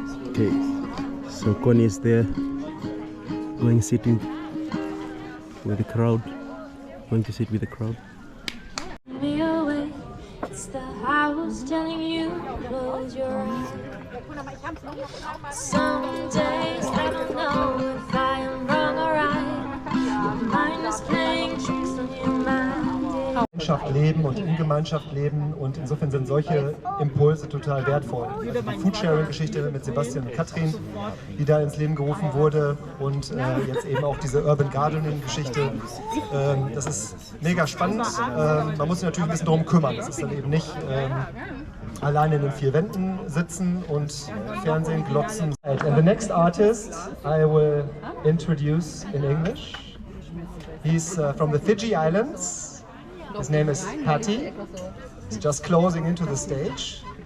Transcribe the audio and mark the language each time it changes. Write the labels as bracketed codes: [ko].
[en] Okay, so Connie is there, going sitting with the crowd, going to sit with the crowd. It's the house telling you close your eyes. Some days I don't know if I am wrong or right. Your mind is playing tricks on your mind. [de] Gemeinschaft leben und in Gemeinschaft leben, und insofern sind solche Impulse total wertvoll. Also die Foodsharing-Geschichte mit Sebastian und Katrin, die da ins Leben gerufen wurde, und jetzt eben auch diese Urban Gardening-Geschichte. Das ist mega spannend. Man muss sich natürlich ein bisschen darum kümmern. Das ist dann eben nicht alleine in den vier Wänden sitzen und Fernsehen glotzen. [en] And the next artist I will introduce in English. He's from the Fiji Islands. His name is Patti. He's just closing into the stage.